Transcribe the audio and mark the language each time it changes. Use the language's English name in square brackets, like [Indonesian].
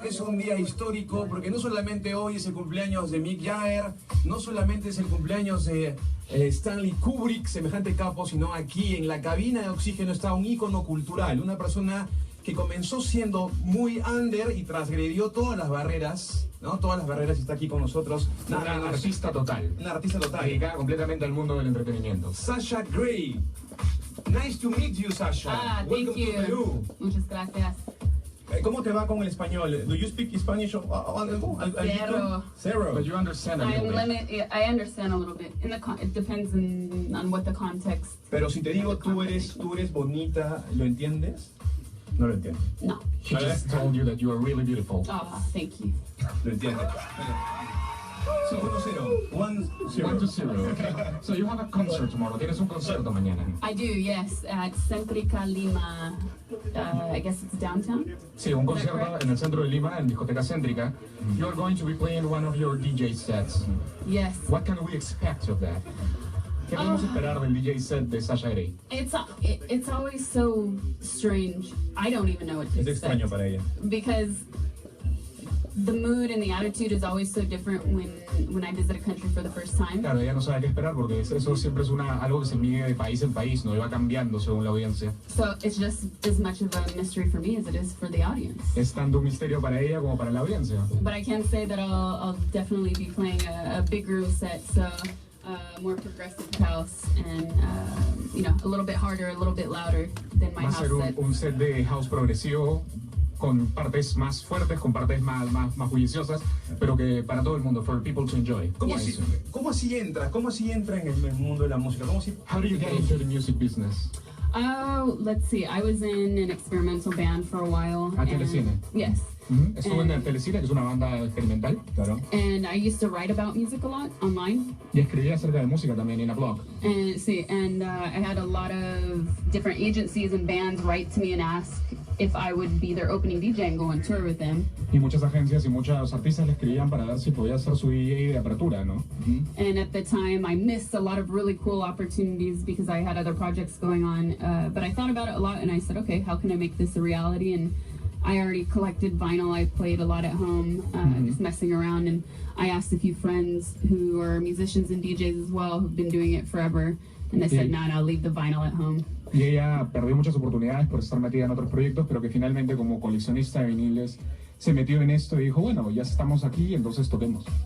[Spanish] Es un día histórico porque no solamente hoy es el cumpleaños de Mick Jagger, no solamente es el cumpleaños de Stanley Kubrick, semejante capo, sino aquí en la cabina de Oxígeno está un ícono cultural, una persona que comenzó siendo muy under y transgredió todas las barreras, ¿no? Todas las barreras, y está aquí con nosotros. Una artista total. Una artista total. Dedicada completamente al mundo del entretenimiento. [English] Sasha Grey. Nice to meet you, Sasha. Thank Welcome to you. Perú. [Spanish] Muchas gracias. ¿Cómo te va con el español? [English] Do you speak Spanish? Zero. Zero. But you understand a little bit. I understand a little bit. It depends on what the context. [Spanish] Pero si te digo tú eres bonita, ¿lo entiendes? No lo entiendo. No. [English] She just told you that you are really beautiful. Oh, thank you. [Spanish] Lo entiendo. 1-0. 1-0. [English] 1-0. Okay. So you have a concert tomorrow. [Spanish] Tienes un concierto mañana. [English] I do, yes, at Centrica, Lima. I guess it's downtown. [Spanish] Sí, un concierto en el centro de Lima, en discoteca Centrica. [English] You are going to be playing one of your DJ sets. Yes. What can we expect of that? [Spanish] ¿Qué podemos esperar del DJ set de Sasha Grey? [English] It's always so strange. I don't even know what to [Spanish] Es [English] expect. [Spanish] extraño para ella. [English] Because the mood and the attitude is always so different when I visit a country for the first time. [Spanish] Claro, ella no sabe qué esperar porque eso siempre es algo que se mide de país en país, ¿no? Y va cambiando según la audiencia. [English] So it's just as much of a mystery for me as it is for the audience. [Spanish] Es tanto un misterio para ella como para la audiencia. [English] But I can say that I'll definitely be playing a big room set, so more progressive house and a little bit harder, a little bit louder than my [Spanish] Va a [English] house [Spanish] ser [English] set. [Spanish] un set de house progresivo con partes más fuertes, con partes más bulliciosas, pero que para todo el mundo, [English] for people to enjoy. [Spanish] ¿Cómo [English] Yes. [Spanish] así entra? ¿Cómo así entra en el mundo de la música? [English] How do you get into the music business? Oh, let's see. I was in an experimental band for a while. Ah, and- Telecine. Yes. [Spanish] Estuve en el Telecine, que es una banda experimental, claro. [English] And I used to write about music a lot online. [Spanish] Y escribía acerca de música también en [English] a blog. And I had a lot of different agencies and bands write to me and ask if I would be their opening DJ and go on tour with them. [Spanish] Y muchas agencias y muchos artistas le escribían para ver si podía ser su DJ de apertura, ¿no? [English] And at the time, I missed a lot of really cool opportunities because I had other projects going on. But I thought about it a lot, and I said, okay, how can I make this a reality? And I already collected vinyl. I played a lot at home, just messing around. And I asked a few friends who are musicians and DJs as well, who've been doing it forever. And they said, no, leave the vinyl at home. [Spanish] Y ella perdió muchas oportunidades por estar metida en otros proyectos, pero que finalmente como coleccionista de viniles se metió en esto y dijo, bueno, ya estamos aquí, entonces toquemos.